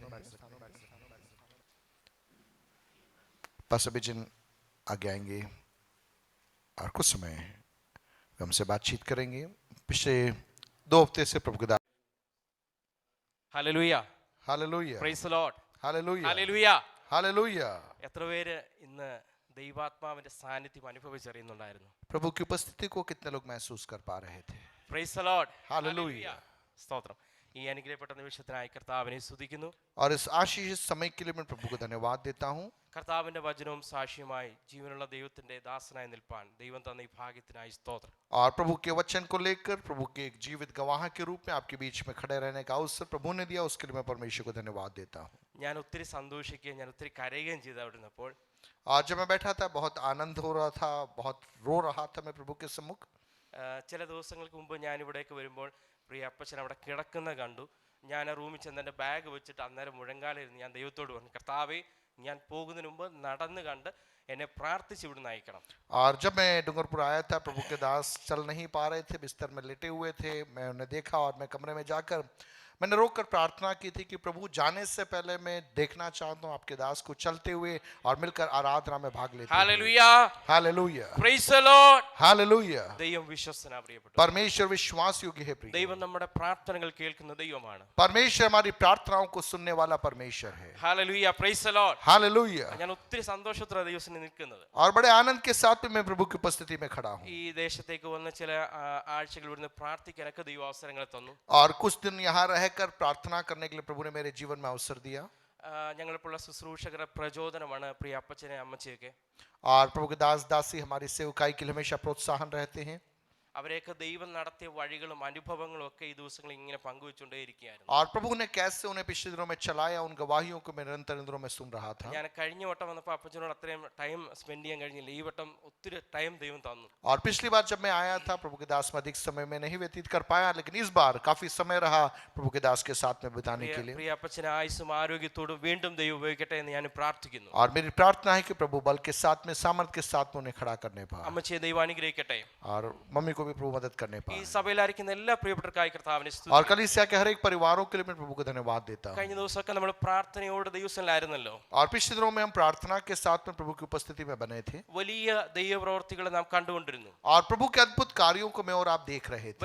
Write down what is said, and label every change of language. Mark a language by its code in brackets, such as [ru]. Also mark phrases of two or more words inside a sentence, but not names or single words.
[hi] पास्टर बिजन आगे आएंगे और कुछ समय हमसे बातचीत करेंगे। पिछले 2 हफ्ते से प्रभु का Hallelujah. हालेलुया, [en] Praise the Lord. [hi] हालेलुया, Hallelujah. हालेलुया। [ml] എത്ര പേര് ഇന്ന് ദൈവാത്മാവിന്റെ സാന്നിധ്യം അനുഭവിച്ചറിയുന്നുണ്ടായിരുന്നു? [hi] प्रभु की उपस्थिति को कितने लोग महसूस कर पा रहे थे? [en] Praise the Lord. [hi] हालेलुया। [ml] സ്തോത്രം. ഈ അനുഗ്രഹപ്പെട്ട നിമിഷത്തിനായി കർത്താവിനെ സ്തുതിക്കുന്നു. [hi] और इस आशीष समय के लिए मैं प्रभु को धन्यवाद देता हूँ। [ml] കർത്താവിന്റെ വചനവും സാക്ഷ്യമായി ജീവനുള്ള ദൈവത്തിന്റെ ദാസനായി നിൽപ്പാൻ ദൈവം തന്ന ഈ ഭാഗ്യത്തിനായി സ്തോത്രം. [hi] और प्रभु के वचन को लेकर प्रभु के एक जीवित गवाह के रूप में आपके बीच में खड़े रहने का अवसर प्रभु ने दिया, उसके लिए मैं परमेश्वर को धन्यवाद देता हूँ। [ml] ഞാൻ ഒത്തിരി സന്തോഷിക്കുകയും ഞാൻ ഒത്തിരി കരയുകയും ചെയ്തു അവിടെ നിന്നപ്പോൾ. [hi] आज जब मैं बैठा था बहुत आनंद हो रहा था, बहुत रो रहा था मैं प्रभु के सम्मुख। [ml] ചില ദിവസങ്ങൾക്ക് മുമ്പ് ഞാൻ ഇവിടേക്ക് വരുമ്പോൾ പ്രിയ അപ്പച്ചൻ അവിടെ കിടക്കുന്ന കണ്ടു. ഞാൻ ആ റൂമിൽ ചെന്ന് എൻ്റെ ബാഗ് വെച്ചിട്ട് അന്നേരം മുഴങ്കാലിരുന്ന് ഞാൻ ദൈവത്തോട് പറഞ്ഞു, കർത്താവേ ഞാൻ പോകുന്നതിന് മുമ്പ് നടന്ന് കണ്ട് എന്നെ പ്രാർത്ഥിച്ച് ഇവിടുന്ന് അയക്കണം. [hi] और जब मैं डूंगरपुर आया था, प्रभु के दास चल नहीं पा रहे थे, बिस्तर में लेटे हुए थे। मैं उन्हें देखा और मैं कमरे में जाकर मैंने रोककर प्रार्थना की थी कि प्रभु जाने से पहले मैं देखना चाहता हूँ आपके दास को चलते हुए और मिलकर आराधना में भाग लेते हुए। [ml] ഹല്ലേലൂയ. [hi] हालेलुया, [en] Praise the Lord. [hi] हालेलुया। [ml] ദൈവം വിശ്വസ്തനാ പ്രിയപ്പെട്ടു. [hi] परमेश्वर विश्वास योग्य है प्रिय। [ml] ദൈവം നമ്മുടെ പ്രാർത്ഥനകൾ കേൾക്കുന്ന ദൈവമാണ്. [hi] परमेश्वर हमारी प्रार्थनाओं को सुनने वाला परमेश्वर है। [ml] ഹല്ലേലൂയ. [en] Praise the Lord. [hi] हालेलुया। [ml] ഞാൻ ഒത്തിരി സന്തോഷത്തോടെ ദൈവത്തിന് നിൽക്കുന്നത്. [hi] और बड़े आनंद के साथ में मैं प्रभु की उपस्थिति में खड़ा हूँ। [ml] ഈ ദേശത്തേക്ക് വന്ന ചില ആഴ്ചകൾ ഇവിടുന്ന് പ്രാർത്ഥിക്കാനൊക്കെ ദൈവം അവസരങ്ങൾ തന്നു. [hi] और कुछ दिन यहाँ रहकर प्रार्थना करने के लिए प्रभु ने मेरे जीवन में अवसर दिया। [ml] ഞങ്ങളിപ്പോൾ ശുശ്രൂഷകരുടെ പ്രചോദനമാണ് പ്രിയ അപ്പച്ചനെ അമ്മച്ചിയൊക്കെ. [hi] और प्रभु के दास दासी हमारी सेवकाई के लिए हमेशा प्रोत्साहन रहते हैं। [ml] അവരെയൊക്കെ ദൈവം നടത്തിയ വഴികളും അനുഭവങ്ങളും ഒക്കെ ഈ ദിവസങ്ങളിൽ ഇങ്ങനെ പങ്കുവെച്ചുകൊണ്ടേയിരിക്കുകയായിരുന്നു. [hi] और प्रभु ने कैसे उन्हें पिछले दिनों में चलाया, उन गवाहियों को मैं निरंतर दिनों में सुन रहा था। [ml] ഞാൻ കഴിഞ്ഞ വട്ടം വന്നപ്പോൾ അപ്പച്ചനോട് അത്രയും [en] time spend [ml] ചെയ്യാൻ കഴിഞ്ഞില്ല. ഈ വട്ടം ഒത്തിരി ടൈം ദൈവം തന്നു. [hi] और पिछली बार जब मैं आया था प्रभु के दास में अधिक समय में नहीं व्यतीत कर पाया, लेकिन इस बार काफी समय रहा प्रभु के दास के साथ में बिताने के लिए। [ml] പ്രിയ അപ്പച്ചനെ ആയുസ്സും ആരോഗ്യത്തോടും വീണ്ടും ദൈവം ഉപയോഗിക്കട്ടെ എന്ന് ഞാൻ പ്രാർത്ഥിക്കുന്നു. [hi] और मेरी प्रार्थना है कि प्रभु बल के साथ में, सामर्थ के साथ में उन्हें खड़ा करने पाए, [ml] അമ്മച്ചിയെ ദൈവം അനുഗ്രഹിക്കട്ടെ. [hi] और मम्मी को भी प्रभु मदद करने [ml] ഈ [hi] पाए। [ml] സഭയിലായിരിക്കുന്ന എല്ലാ പ്രിയപ്പെട്ടവർക്കായി കർത്താവിനെ [hi] और [ml] സ്തുതിക്കുന്നു. [hi] कलीसिया के हर एक परिवारों के लिए मैं प्रभु को धन्यवाद देता हूँ। [ml] കഴിഞ്ഞ ദിവസമൊക്കെ നമ്മൾ പ്രാർത്ഥനയോട് ദൈവസ്ഥലായിരുന്നല്ലോ. [hi] और पिछले दिनों में हम प्रार्थना के साथ में प्रभु की उपस्थिति में बने थे [ml] വലിയ ദൈവപ്രവർത്തികൾ നാം കണ്ടുകൊണ്ടിരുന്നു. [hi] और प्रभु के अद्भुत कार्यों को मैं और आप देख रहे थे।